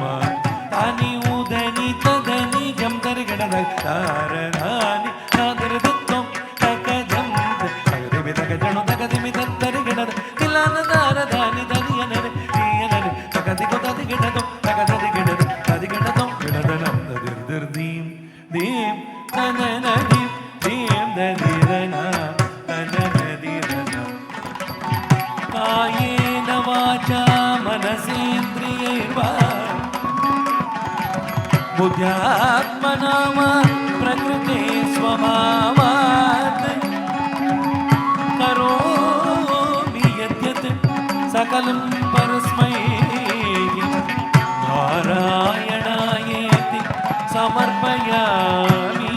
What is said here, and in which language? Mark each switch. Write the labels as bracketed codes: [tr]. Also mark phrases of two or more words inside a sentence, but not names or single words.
[sa] ತಾನಿ ಉದನಿ ತದನಿ ಜಂತರಿ ಗಣದ ತಾರದಾನಿ ನಾದರ ದುತ್ತಂ ತಕ ಜಂತ ತಗದಿಮಿ ತಗ ಜಣು ತಗದಿಮಿ ತತ್ತರಿ ಗಣದ ತಿಲಾನ ದಾರದಾನಿ ದನಿಯ ನರೆ ನೀಯ ನರೆ ತಗದಿಗೊ ತದಿ ಗಿಡದು ತಗದದಿ ಗಿಡದು ತದಿ ಗಿಡದು ಗಿಡದ ನಮ್ದ ದಿರ್ ದೀಂ ದೀಂ ತನ ನದಿ ದೀಂ ದದಿರನ ತನ ನದಿರನ. ಕಾಯೇನ ವಾಚಾ ಮನಸೇಂದ್ರಿಯೈರ್ವಾ ಬುದ್ಧ್ಯಾತ್ಮನಾ ವಾ ಪ್ರಕೃತೆ ಸ್ವಭಾವಾತ್ ಕರೋಮಿ ಯದ್ಯತ್ ಸಕಲಂ ಪರಸ್ಮೈ ನಾರಾಯಣಾಯೇತಿ ಸಮರ್ಪಯಾಮಿ.